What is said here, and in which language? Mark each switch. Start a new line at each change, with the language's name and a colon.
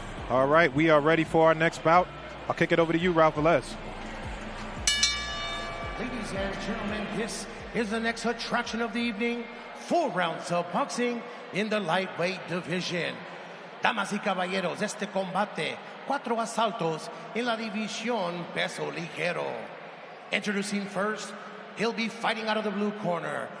English: All right, we are ready for our next bout. I'll kick it over to you, Ralph Velez. Ladies and gentlemen, this is the next attraction of the evening. 4 rounds of boxing in the lightweight division.
Spanish: Damas y caballeros, este combate, 4 asaltos en la división peso ligero.
English: Introducing first, he'll be fighting out of the blue corner.